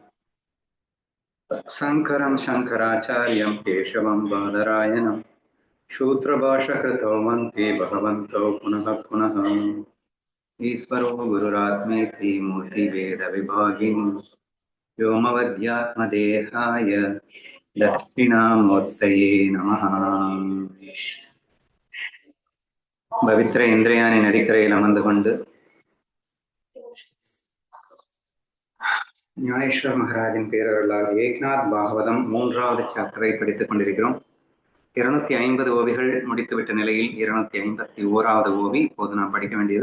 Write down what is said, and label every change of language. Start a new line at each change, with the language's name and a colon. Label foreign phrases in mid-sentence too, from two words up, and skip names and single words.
Sanskrit: शङ्करं शङ्कराचार्यं केशवं बादरायणं शूद्रभाषकृतौ वन्दे भगवन्तौ पुनः पुनः। ईश्वरो गुरुरात्मेति मूर्तिभेदविभागिनी व्योमवद्यात्मदेहाय दक्षिणामूर्तये नमः।
Tamil: பவித்ர இந்திரியாணி நதிக்கரையில் அமர்ந்து கொண்டு ஞானேஸ்வர் மகாராஜின் பேரருளால் ஏக்நாத் பாகவதம் 3வது சாப்டரை படித்துக் கொண்டிருக்கிறோம். 250 ஓவிகள் முடித்துவிட்ட நிலையில் 251வது ஓவி இப்போது நாம் படிக்க வேண்டியது.